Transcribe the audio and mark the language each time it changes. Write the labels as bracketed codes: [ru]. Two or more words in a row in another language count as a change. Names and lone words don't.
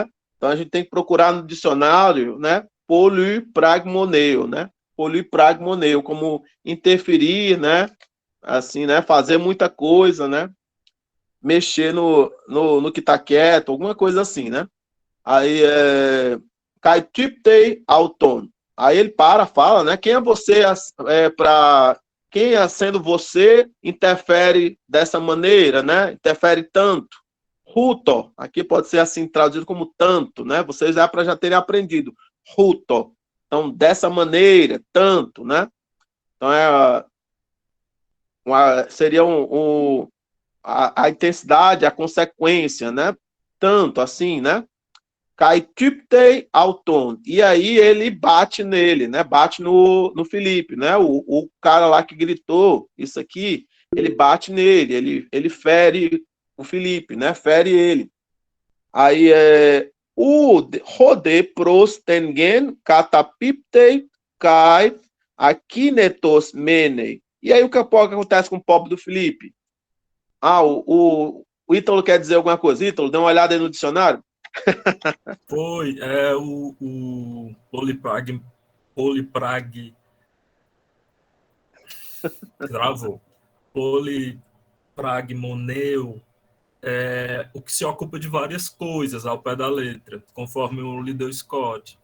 [pt] Então a gente tem que procurar no dicionário, né? Polipragmoneo, né? Polipragmoneo, como interferir, né? Assim, né? Fazer muita coisa, né? Mexer no que está quieto, alguma coisa assim, né? [el] Aí καὶ τύπτει αὐτόν. [pt] Aí ele fala, né? Quem é você para quem, sendo você, interfere dessa maneira, né? Interfere tanto. Ruto, aqui pode ser assim traduzido como tanto, né? Vocês já terem aprendido. Ruto. Então, dessa maneira, tanto, né? Então, seria a intensidade, a consequência, né? Tanto assim, né? [el] Καὶ τύπτει αὐτόν. [pt] E aí ele bate nele, né? Bate no Felipe, né? O cara lá que gritou isso aqui, ele bate nele, ele fere o Felipe, né? Fere ele. [el] Aí ὁ δὲ πρὸς τὴν γῆν καταπίπτει καὶ ἀκίνητος μένει. [pt] E aí o que acontece com o pobre do Felipe? O Ítalo quer dizer alguma coisa? Ítalo, dá uma olhada aí no dicionário. Foi, o travou, polipragmoneu, o que se ocupa de várias coisas ao pé da letra, conforme o Liddell Scott.